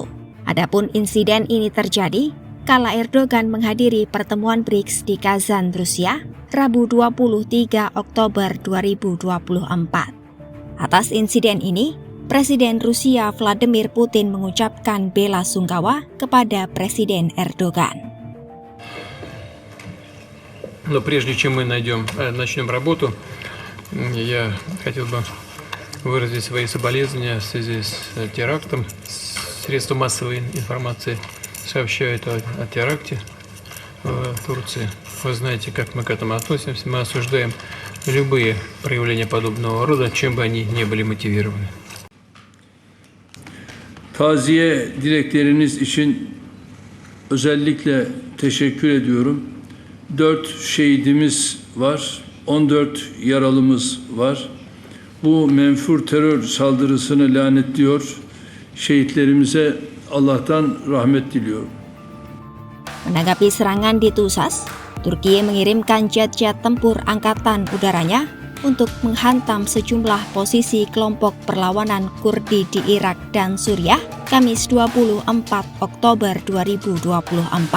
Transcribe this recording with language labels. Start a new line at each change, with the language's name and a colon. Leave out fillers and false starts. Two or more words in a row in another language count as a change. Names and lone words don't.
Indonesian: Adapun insiden ini terjadi kala Erdogan menghadiri pertemuan BRICS di Kazan, Rusia, Rabu 23 Oktober 2024. Atas insiden ini, Presiden Rusia Vladimir Putin mengucapkan bela sungkawa kepada Presiden Erdogan.
Russian: Но прежде чем мы начнем работу, я хотел бы выразить свои соболезнования в связи с терактом. Средства массовой информации сообщают о теракте в Турции. Вы знаете, как мы к этому относимся. Мы осуждаем любые проявления подобного рода, чем бы они ни были мотивированы.
Turkish: Taziye dilekleriniz için özellikle teşekkür ediyorum. 4 şehidimiz var, 14 yaralımız var. Bu menfur terör saldırısını lanetliyor. Şehitlerimize Allah'tan rahmet diliyorum.
Indonesian: Menanggapi serangan di Tusas, Turkiye mengirimkan jet-jet tempur angkatan udaranya untuk menghantam sejumlah posisi kelompok perlawanan Kurdi di Irak dan Suriah, Kamis 24 Oktober 2024.